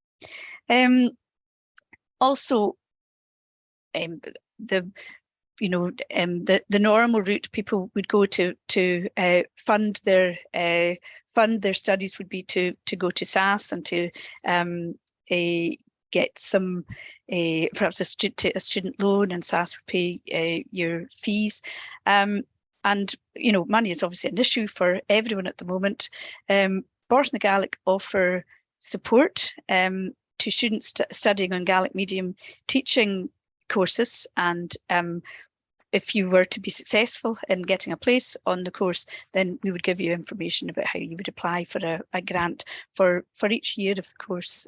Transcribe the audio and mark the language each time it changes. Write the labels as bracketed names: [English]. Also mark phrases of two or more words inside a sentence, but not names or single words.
[English] Also, the normal route people would go to fund their studies would be to go to SAS and to get some perhaps a student loan, and SAS would pay your fees. And money is obviously an issue for everyone at the moment. Bord na Gaelic offer support to students studying on Gaelic medium teaching courses, and if you were to be successful in getting a place on the course, then we would give you information about how you would apply for a grant for each year of the course.